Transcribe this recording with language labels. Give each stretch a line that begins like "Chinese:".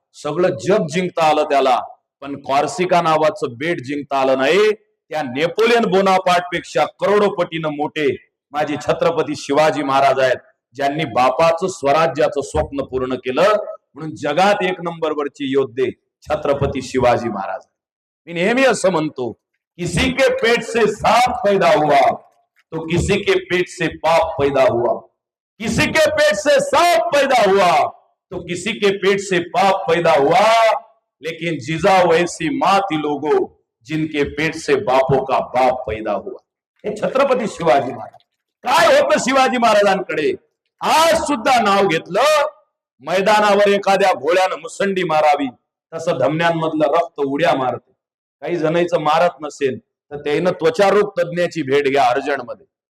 Marathi: सगळं जग जिंकता आलं त्याला, पण कॉर्सिका नावाचं बेट जिंकता आलं नाही. त्या नेपोलियन बोनापार्ट पेक्षा करोडोपटीनं मोठे माझे छत्रपती शिवाजी महाराज आहेत, ज्यांनी बापाचं स्वराज्याचं स्वप्न पूर्ण केलं. म्हणून जगात एक नंबरवरचे योद्धे छत्रपती शिवाजी महाराज. मी नेहमी असं म्हणतो,
Hindi: किसी के पेट से सांप पैदा हुआ तो किसी के पेट से पाप पैदा हुआ, किसी के पेट से सांप पैदा हुआ तो किसी के पेट से पाप पैदा हुआ, लेकिन जिजा वैसी माँ थी लोगों जिनके पेट से बापों का बाप पैदा हुआ.
Marathi: हे छत्रपती शिवाजी महाराज. काय होतं शिवाजी महाराजांकडे? आज सुद्धा नाव घेतलं, मैदानावर एखाद्या घोड्यानं मुसंडी मारावी तसं धमन्यांमधलं रक्त उड्या मारते. काही जणांचं मारत नसेल तर त्यानं त्वचारोग तज्ञाची भेट घ्या अर्जंटमध्ये.